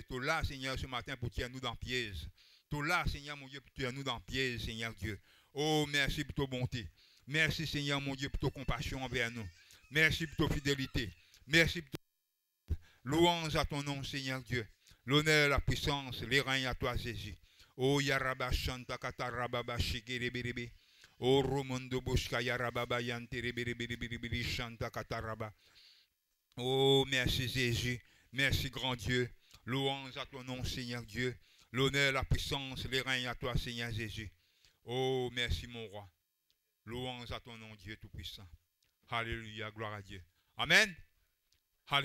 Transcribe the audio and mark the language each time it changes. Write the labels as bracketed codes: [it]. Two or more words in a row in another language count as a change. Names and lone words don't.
[fr] Tu es là, Seigneur, ce matin pour tirer nous dans le piège. Tu es là, Seigneur, mon Dieu, pour tirer nous dans le piège, Seigneur Dieu. Oh, merci pour ta bonté. Merci, Seigneur, mon Dieu, pour ta compassion envers nous. Merci pour ta fidélité. Merci pour ta... Louange à ton nom, Seigneur Dieu. L'honneur, la puissance, les règnes à toi, Jésus. Oh, Yaraba Shanta Katarababa Shikerebe. Oh, Romondo Boshka Yarababa Yanterebere Shanta Kataraba. Oh, merci Jésus. Merci grand Dieu. Louange à ton nom, Seigneur Dieu. L'honneur, la puissance, les règnes à toi, Seigneur Jésus. Oh, merci mon roi. Louange à ton nom, Dieu Tout-Puissant. Alléluia, gloire à Dieu. Amen. Alléluia.